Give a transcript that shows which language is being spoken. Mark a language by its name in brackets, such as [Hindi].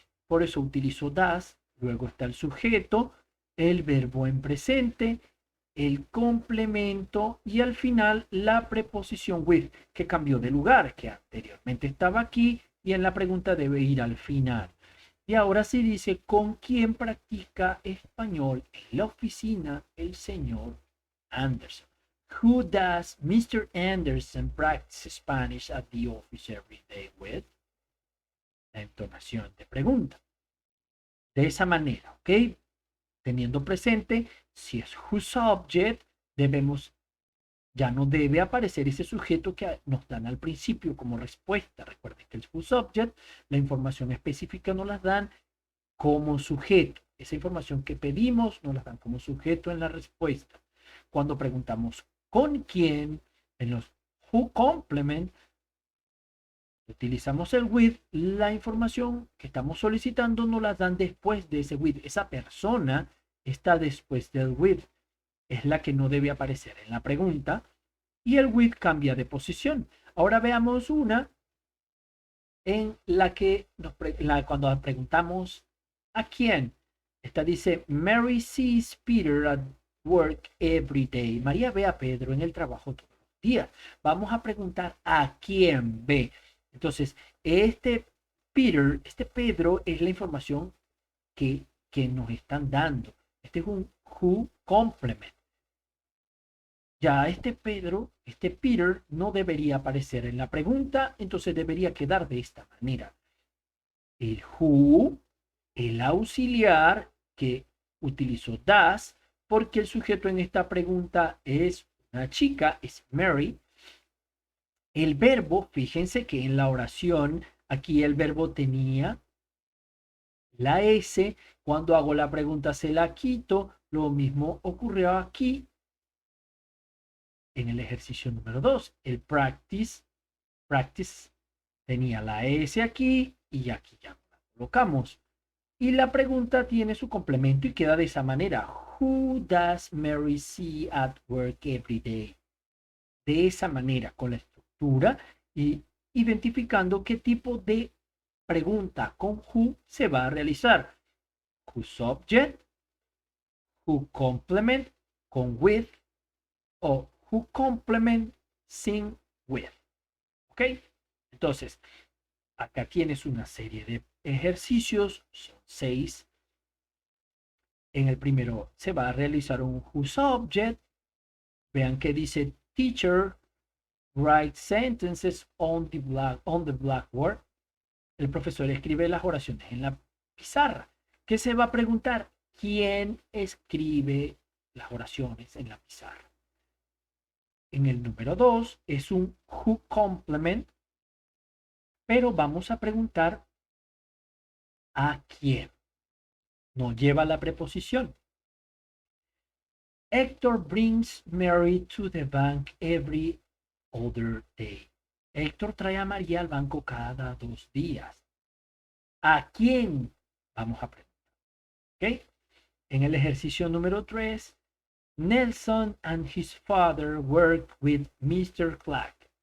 [Spanish] Por eso utilizo das. Luego está el sujeto, el verbo en presente, el complemento y al final la preposición with, que cambió de lugar, que anteriormente estaba aquí y en la pregunta debe ir al final. Y ahora sí dice, ¿con quién practica español en la oficina el señor Anderson? [English] Who does Mr. Anderson practice Spanish at the office every day with? [Spanish] La entonación de pregunta. De esa manera, ¿ok? Teniendo presente, si es who subject, debemos, ya no debe aparecer ese sujeto que nos dan al principio como respuesta. Recuerden que el who subject, la información específica nos las dan como sujeto. Esa información que pedimos nos la dan como sujeto en la respuesta. Cuando preguntamos con quién, en los who complement, utilizamos el with, la información que estamos solicitando nos la dan después de ese with. Esa persona está después del with. Es la que no debe aparecer en la pregunta. Y el with cambia de posición. Ahora veamos una en la que cuando preguntamos ¿a quién? Esta dice, [English] Mary sees Peter at work every day. [Spanish] María ve a Pedro en el trabajo todos los días. Vamos a preguntar a quién ve. Entonces, este Peter, este Pedro es la información que nos están dando. Este es un who complement. Ya este Pedro, este Peter, no debería aparecer en la pregunta, entonces debería quedar de esta manera. El who, el auxiliar que utilizó das, porque el sujeto en esta pregunta es una chica, es Mary. El verbo, fíjense que en la oración, aquí el verbo tenía la S, cuando hago la pregunta se la quito, lo mismo ocurrió aquí en el ejercicio número 2. El practice tenía la S aquí y aquí ya la colocamos. Y la pregunta tiene su complemento y queda de esa manera. [English] Who does Mary see at work every day? [Spanish] De esa manera, con la estructura y identificando qué tipo de pregunta con who se va a realizar. [English] who subject, who complement con with o who complement sin with. [Spanish] ¿Ok? Entonces, acá tienes una serie de ejercicios, son 6. En el primero se va a realizar un who subject. Vean que dice [English] teacher write sentences on the blackboard. [Spanish] El profesor escribe las oraciones en la pizarra. ¿Qué se va a preguntar? ¿Quién escribe las oraciones en la pizarra? En el número 2 es un who complement, pero vamos a preguntar a quién. No lleva la preposición. [English] Hector brings Mary to the bank every other day. [Spanish] Héctor trae a María al banco cada 2 días. ¿A quién? Vamos a preguntar. ¿Ok? En el ejercicio número 3, [English] Nelson and his father work with Mr. Clark.